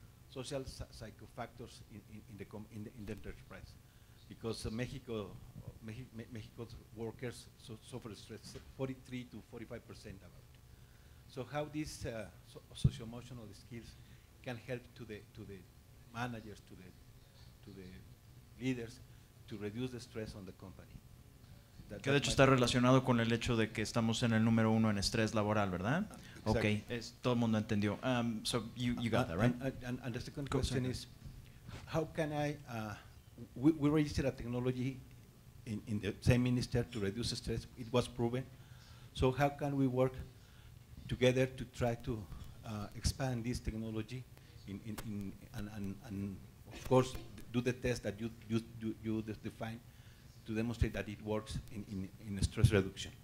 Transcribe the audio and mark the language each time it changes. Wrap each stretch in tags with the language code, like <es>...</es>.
<en>social psycho factors in the enterprise, because Mexico's workers suffer stress 43 to 45% about it. So how these socio-emotional skills can help to the managers, to the leaders, to reduce the stress on the company.</en> <es>Que de hecho está relacionado con el hecho de que estamos en el número 1 en estrés laboral, ¿verdad?</es> <en>Exactly.</en> <es>Okay, todo el mundo entendió.</es> <en>So you got that, right? And the second question is, how can we registered a technology in the same minister to reduce stress. It was proven. So how can we work together to try to expand this technology and of course do the test that you define to demonstrate that it works in stress reduction?</en>